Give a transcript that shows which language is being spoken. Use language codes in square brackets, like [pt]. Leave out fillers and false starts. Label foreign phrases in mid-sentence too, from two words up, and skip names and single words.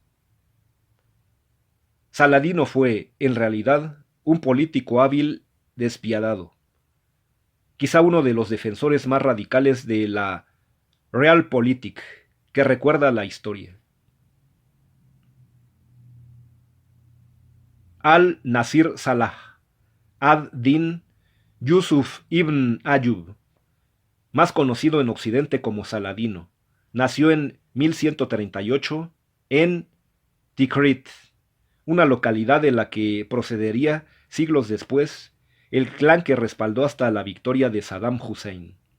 [es] Saladino fue, en realidad, un político hábil despiadado, quizá uno de los defensores más radicales de la Realpolitik que recuerda la historia. Al-Nasir Salah ad-Din Yusuf ibn Ayyub, más conocido en Occidente como Saladino, nació en 1138 en Tikrit, una localidad de la que procedería siglos después el clan que respaldó hasta la victoria de Saddam Hussein.